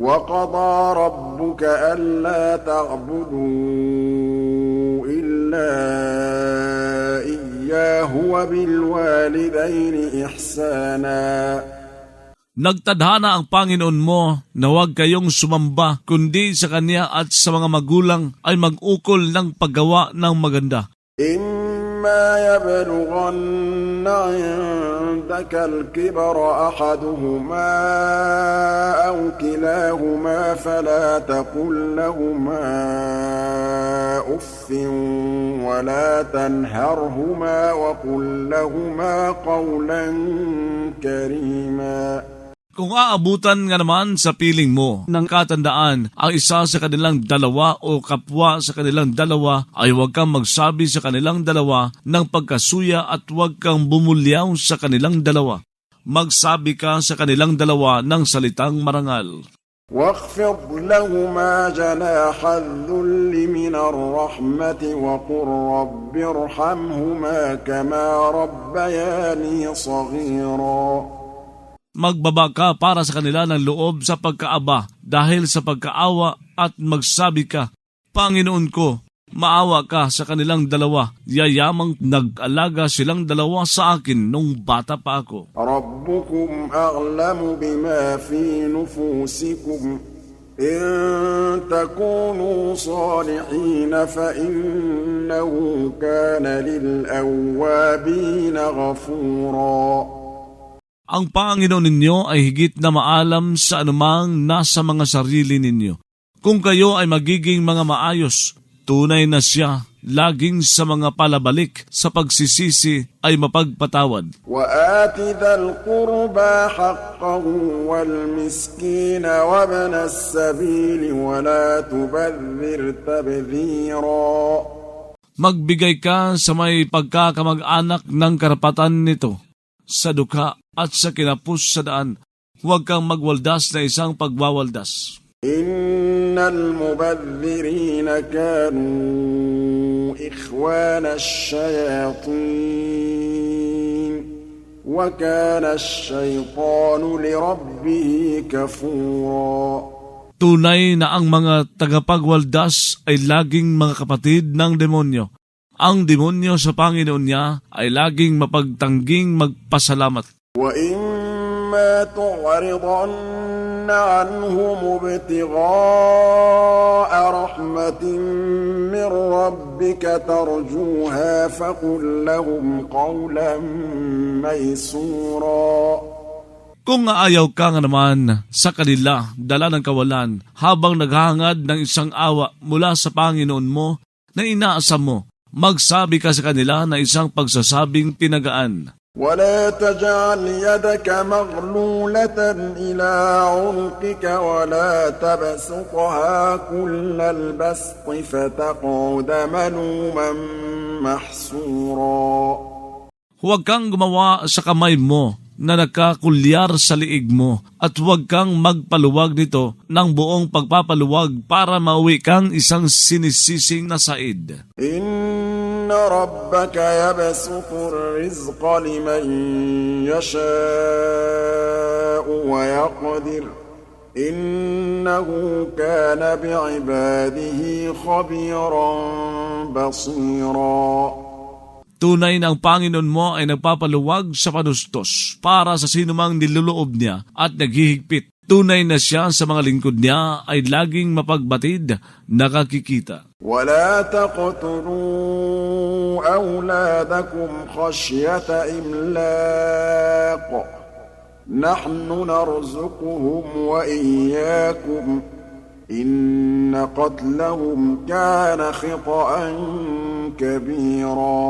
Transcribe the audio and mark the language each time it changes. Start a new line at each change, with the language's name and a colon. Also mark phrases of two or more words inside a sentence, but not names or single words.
Arabic: وَقَضَى رَبُّكَ أَلَّا تَعْبُدُوا إِلَّا إِيَّاهُ وَبِالْوَالِدَيْنِ إِحْسَانًا.
Filipino: Nagtadhana ang Panginoon mo na huwag kayong sumamba kundi sa Kanya at sa mga magulang ay mag-ukol ng paggawa ng maganda.
Arabic: إِمَّا يَبْلُغَنَّ عِندَكَ الْكِبَرَ أَحَدُهُمَا أَوْ كِلَاهُمَا فَلَا تَقُل لَّهُمَا أُفٍّ وَلَا تَنْهَرْهُمَا وَقُل لَّهُمَا قَوْلًا كَرِيمًا.
Filipino: Kung aabutan nga naman sa piling mo ng katandaan ang isa sa kanilang dalawa o kapwa sa kanilang dalawa, ay huwag kang magsabi sa kanilang dalawa ng pagkasuya at huwag kang bumulyaw sa kanilang dalawa. Magsabi ka sa kanilang dalawa ng salitang marangal.
Arabic: واخفض لهما جناح الذل من الرحمة وقل رب ارحمهما كما ربياني صغيرا.
Filipino: Magbaba ka para sa kanila ng loob sa pagkaaba dahil sa pagkaawa at magsabi ka, Panginoon ko, maawa ka sa kanilang dalawa, yayamang nag-alaga silang dalawa sa akin nung bata pa ako.
Arabic: ربكم أعلم بما في نفوسكم إن تكونوا صالحين فإنه كان للأوابين غفورا.
Filipino: Ang Panginoon ninyo ay higit na maalam sa anumang nasa mga sarili ninyo. Kung kayo ay magiging mga maayos, tunay na siya, laging sa mga palabalik sa pagsisisi ay mapagpatawad.
Arabic: وَآتِ ذَا الْقُرْبَى حَقَّهُ وَالْمِسْكِينَ وَابْنَ السَّبِيلِ وَلَا تُبَذِّرْ تَبْذِيرًا.
Filipino: Magbigay ka sa may pagkakamag-anak ng karapatan nito, sa dukha at sa kinapos sa daan. Huwag kang magwaldas na isang pagwawaldas.
Arabic: إِنَّ الْمُبَذِّرِينَ كَانُوا إِخْوَانَ الشَّيَاطِينِ وَكَانَ الشَّيْطَانُ لِرَبِّهِ كَفُورًا.
Filipino: Tunay na ang mga tagapagwaldas ay laging mga kapatid ng demonyo. Ang demonyo sa Panginoon niya ay laging mapagtangging magpasalamat.
Arabic: وَإِمَّا تُعْرِضَنَّ عَنْهُمُ ابْتِغَاءَ رَحْمَةٍ مِّن رَّبِّكَ تَرْجُوهَا فَقُل لَّهُمْ قَوْلًا مَّيْسُورًا.
Filipino: Kung ayaw ka nga naman sa kanila, dala ng kawalan, habang naghahangad ng isang awa mula sa Panginoon mo na inaasam mo, magsabi ka sa kanila na isang pagsasabing tinagaan.
Arabic: وَلَا تَجْعَلْ يَدَكَ مَغْلُولَةً إِلَىٰ عُنُقِكَ وَلَا تَبْسُطْهَا كُلَّ الْبَسْطِ فَتَقْعُدَ مَلُومًا مَّحْسُورًا.
Filipino: Huwag kang gumawa sa kamay mo na nagkakulyar sa liig mo at huwag kang magpaluwag nito ng buong pagpapaluwag para mauwi kang isang sinisising na said.
Arabic: إِنَّ رَبَّكَ يَبْسُطُ الرِّزْقَ لِمَن يَشَاءُ وَيَقْدِرُ إِنَّهُ كَانَ بِعِبَادِهِ خَبِيرًا بَصِيرًا.
Filipino: Tunay na ang Panginoon mo ay nagpapaluwag sa panustos para sa sinumang niluloob niya at naghihigpit. Tunay na siya sa mga lingkod niya ay laging mapagbatid, nakakikita.
Arabic: وَلَا تَقْتُلُوا أَوْلَادَكُمْ خَشْيَةَ إِمْلَاقٍ نَحْنُ نَرْزُقُهُمْ وَإِيَّاكُمْ إِنَّ قَتْلَهُمْ كَانَ خِطْئًا كَبِيرًا.